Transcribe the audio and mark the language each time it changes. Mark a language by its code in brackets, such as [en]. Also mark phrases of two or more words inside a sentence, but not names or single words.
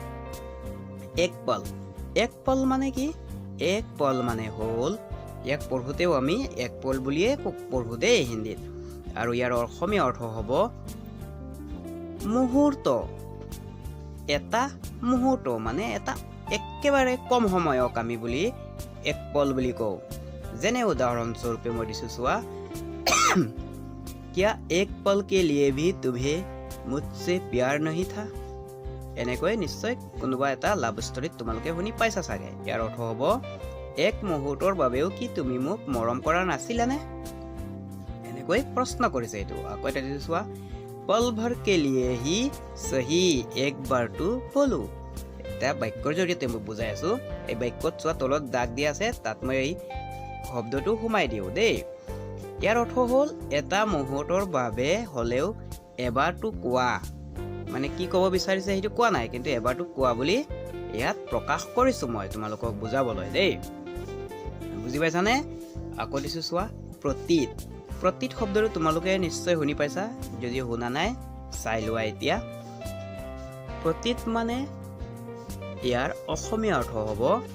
[as] এক পল মানে কি এক পল মানে হ'ল এক পঢ়োতেও আমি এক পল বুলিয়ে পঢ়ো দেই হিন্দীত আৰু ইয়াৰ অসমীয়া অৰ্থ হ'ব মুহূৰ্ত এটা মুহূৰ্ত মানে এটা একেবাৰে কম সময়ক আমি বুলি এক পল বুলি কওঁ যেনে উদাহৰণ স্বৰূপে মই দিছো চোৱা [hi] क्या एक पल के लिए भी तुम्हें मुझसे प्यार नहीं था [as] এনেকৈ নিশ্চয় কোনোবা এটা লাভ ষ্টৰীত তোমালোকে শুনি পাইছা চাগে ইয়াৰ অৰ্থ হ'ব এক মুহূৰ্তৰ বাবেও কি তুমি মোক মৰম কৰা নাছিলানে এনেকৈ প্ৰশ্ন কৰিছে এইটো আকৌ এটা দিছো চোৱা [hi] पल भर के लिए ही सही एक बार तो बोलो [as] এটা বাক্যৰ জৰিয়তে মই বুজাই আছো এই বাক্যত চোৱা তলত দাগ দিয়া আছে তাত মই এই শব্দটো সোমাই দিও দেই ইয়াৰ অৰ্থ হ'ল এটা মুহূৰ্তৰ বাবে হলেও এবাৰটো কোৱা মানে কি ক'ব বিচাৰিছে সেইটো কোৱা নাই কিন্তু এবাৰটো কোৱা বুলি ইয়াত প্ৰকাশ কৰিছো মই তোমালোকক বুজাবলৈ দেই বুজি পাইছানে আকৌ দিছো চোৱা প্ৰতীত শব্দটো তোমালোকে নিশ্চয় শুনি পাইছা যদি শুনা নাই চাই লোৱা এতিয়া প্ৰতীত মানে ইয়াৰ অসমীয়া অৰ্থ হ'ব